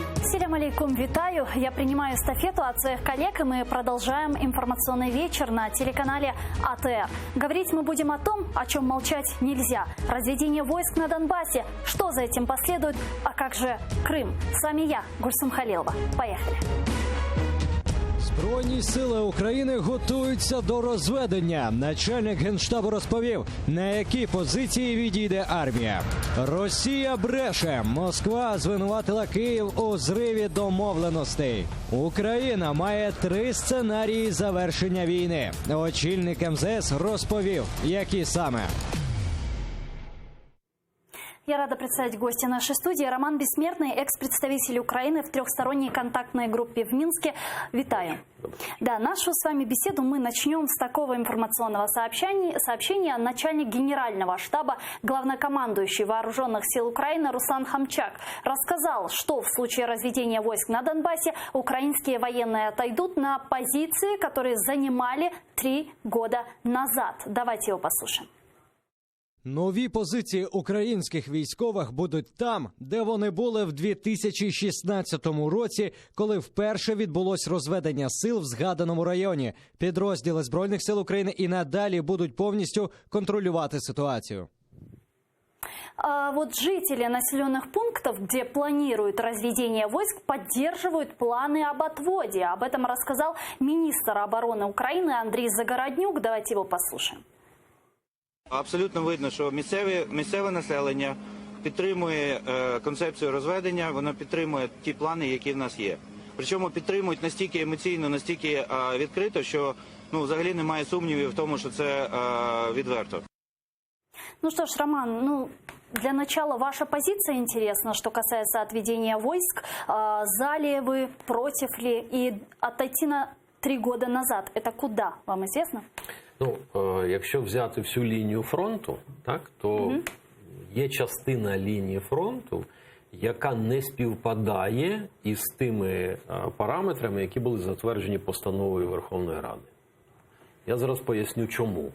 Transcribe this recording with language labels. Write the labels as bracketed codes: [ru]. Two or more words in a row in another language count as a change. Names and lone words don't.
[ar] السلام عليكم, [ru] витаю. Я принимаю эстафету от своих коллег, и мы продолжаем информационный вечер на телеканале АТР. Говорить мы будем о том, о чем молчать нельзя. Разведение войск на Донбассе. Что за этим последует? А как же Крым? С вами я, Гульсум Халилова. Поехали. [uk] Збройні сили України готуються до розведення. Начальник Генштабу розповів, на які позиції відійде армія. Росія бреше. Москва звинуватила Київ у зриві домовленостей. Україна має 3 сценарії завершення війни. Очільник МЗС розповів, які саме. [ru] Я рада представить гостя нашей студии. Роман Бессмертный, экс-представитель Украины в трехсторонней контактной группе в Минске. Витаю. Да, нашу с вами беседу мы начнем с такого информационного сообщения. Начальник генерального штаба, главнокомандующий Вооруженных сил Украины Руслан Хамчак рассказал, что в случае разведения войск на Донбассе украинские военные отойдут на позиции, которые занимали 3 года назад. Давайте его послушаем. [uk] Нові позиції українських військових будуть там, де вони були в 2016 році, коли вперше відбулось розведення сил в згаданому районі. Підрозділи Збройних сил України і надалі будуть повністю контролювати ситуацію. [ru] А вот жители населенных пунктов, где планируют разведение войск, поддерживают планы об отводе. Об этом рассказал министр обороны Украины Андрей Загороднюк. Давайте его послушаем. [uk] Абсолютно видно, що місцеве населення підтримує концепцію розведення, воно підтримує ті плани, які в нас є. Причому підтримують настільки емоційно, настільки відкрито, що взагалі немає сумнівів в тому, що це відверто. [ru] Ну что ж, Роман, для начала ваша позиция интересна, что касается отведения войск. За ли вы, против ли? И отойти на 3 года назад, это куда, вам известно? [uk] Якщо взяти всю лінію фронту, то є частина лінії фронту, яка не співпадає із тими параметрами, які були затверджені постановою Верховної Ради. Я зараз поясню, чому.